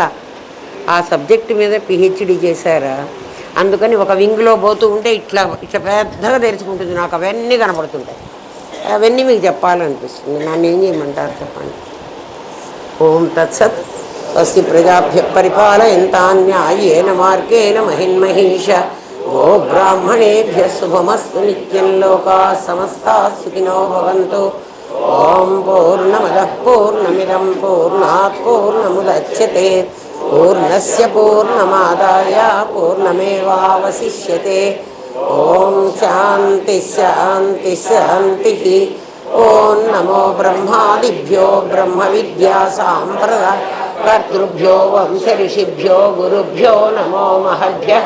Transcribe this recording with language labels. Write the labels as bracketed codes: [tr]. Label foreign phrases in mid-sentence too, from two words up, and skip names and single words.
[te] ఆ సబ్జెక్టు మీద పిహెచ్డి చేశారా, అందుకని ఒక వింగ్లో పోతూ ఉంటే ఇట్లా ఇట్లా పెద్దగా తెరుచుకుంటుంది, నాకు అవన్నీ కనపడుతుంటాయి. అవన్నీ మీకు చెప్పాలనిపిస్తుంది. నన్ను ఏం చేయమంటారు చెప్పండి. [sa] ఓం తత్సత్. స్వస్తి ప్రజాభ్య పరిపాలయంతాన్యాయేన మార్గేణ మహిన్మహీష. గో బ్రాహ్మణేభ్య శుభమస్తు నిత్యం. లోకా సమస్తా సుఖినో భవంతు. ఓం పూర్ణమదః పూర్ణమిదం పూర్ణాత్ పూర్ణముదచ్యతే. పూర్ణస్య పూర్ణమాదాయ పూర్ణమేవావశిష్యతే. ఓం శాంతి శాంతి శాంతి. ఓం నమో బ్రహ్మాదిభ్యో బ్రహ్మ విద్యా సాంప్రదాయ కర్తృభ్యో వంశ ఋషిభ్యో గురుభ్యో నమో మహద్భ్యః.